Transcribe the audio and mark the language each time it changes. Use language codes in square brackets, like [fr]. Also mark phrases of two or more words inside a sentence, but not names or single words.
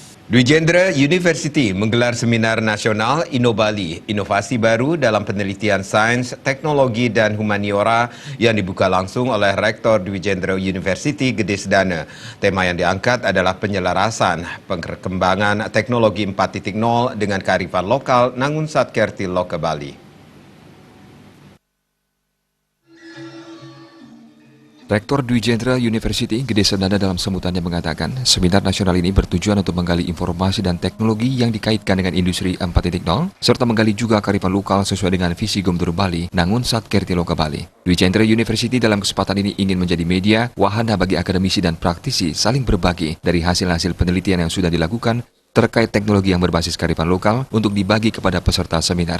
[id] Dwi Jendra University menggelar seminar nasional Innobali, inovasi baru dalam penelitian sains, teknologi, dan humaniora yang dibuka langsung oleh Rektor Dwi Jendra University Gede Sedana. Tema yang diangkat adalah penyelarasan perkembangan teknologi 4.0 dengan kearifan lokal Nangun Satkerti Loka Bali. Rektor Dwi Jendra University Gede Sedana dalam sambutannya mengatakan, seminar nasional ini bertujuan untuk menggali informasi dan teknologi yang dikaitkan dengan industri 4.0, serta menggali juga kearifan lokal sesuai dengan visi Gubernur Bali, Nangun Satkerti Loka Bali. Dwi Jendra University dalam kesempatan ini ingin menjadi media, wahana bagi akademisi dan praktisi saling berbagi dari hasil-hasil penelitian yang sudah dilakukan terkait teknologi yang berbasis kearifan lokal untuk dibagi kepada peserta seminar.